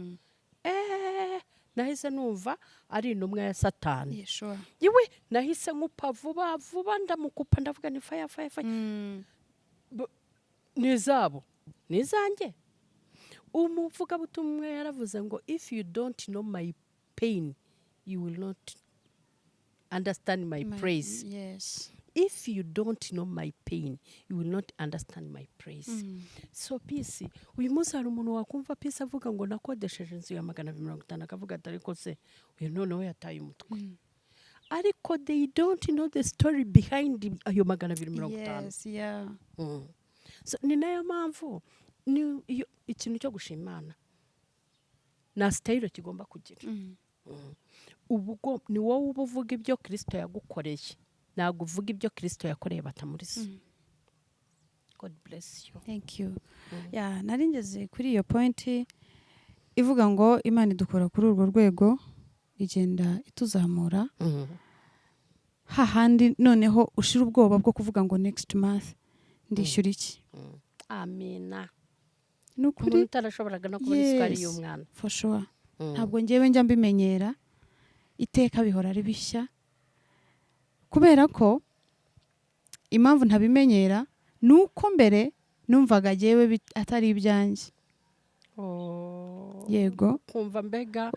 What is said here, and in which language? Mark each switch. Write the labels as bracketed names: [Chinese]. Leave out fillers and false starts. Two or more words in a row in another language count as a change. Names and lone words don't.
[Kinyarwanda] Nahise numva ari intumwa ya Satani. Yewe nahise nkupa vuba ndamukupa ndavuga ni fire. Nizabo nizanjye. Umuvuga butumwe yaravuze ngo [English] if you don't know my pain you will not understand my praise. If you don't know my pain you will not understand my praise. [Kinyarwanda] So peace uyu munsi hari umuntu wakumva peace avuga ngo nakodesheje inzu ya 250 akavuga atari ko se uyu noneho yataye umutwe. Ariko [English] they don't know the story behind [Kinyarwanda] ayo 250. So ni nayo mpamvu ni ikintu cyo gushimana na style kigomba kugira. Ubwo ni wowe ubuvuga ibyo Kristo yagukoreye, ntabwo uvuga ibyo Kristo yakoreye batamuriza. [English] God bless you. Thank you. [Kinyarwanda] Naringeze kuri iyo point ivuga ngo Imana idukora kuri urwo rwego igenda ituzamura. Hahandi noneho ushira ubwoba bwo kuvuga ngo [English] next month [Kinyarwanda] ndishyura iki. Amina. Nukuri utarashoboraga no kubona isukari y'umwana. [English] For sure. [Kinyarwanda] Ntabwo ngewe njya mbimenyera iteka bihora ari bishya. Kubera ko impamvu ntabimenyera nuko mbere numvaga jewe atari ibyanjye. Yego. Kumva mbega